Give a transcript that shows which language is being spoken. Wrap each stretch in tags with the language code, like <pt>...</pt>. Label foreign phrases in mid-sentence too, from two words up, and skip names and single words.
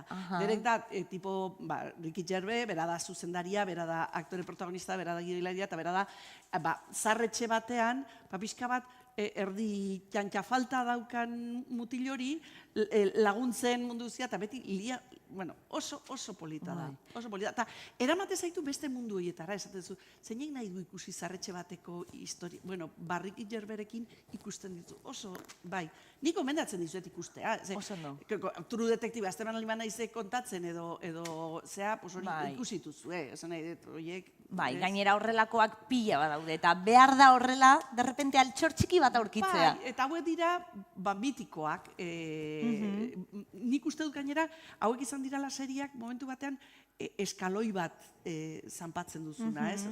<eu>Derek da, tipo, Ricky Gervais, bera da zuzendaria, bera da aktore protagonista, bera da gidoilaria, eta bera da, zarretxe batean, pixka bat, erdi jantxa falta daukan mutil hori, laguntzen mundu zia, eta beti oso polita da. Oso polita. Eta eramate zaitu beste mundu horietara, esaten zu, zeinek nahi du ikusi zarretxe bateko historia, Ricky Gervaisekin ikusten ditu, oso, bai. Nik gomendatzen dizuet ikustea. Oso no. True Detective, azteman aliman naizek kontatzen edo zea, hori ikusituzu, esan nahi dut, horiek. Bai, gainera horrelakoak pila badaude, eta behar da horrela, derrepente altxor txiki bat aurkitzea. Bai, eta hauek dira, mitikoak. Nik uste dut gainera, hauek izan dirala seriak, momentu batean, eskaloi bat zanpatzen duzuna, ez?</eu>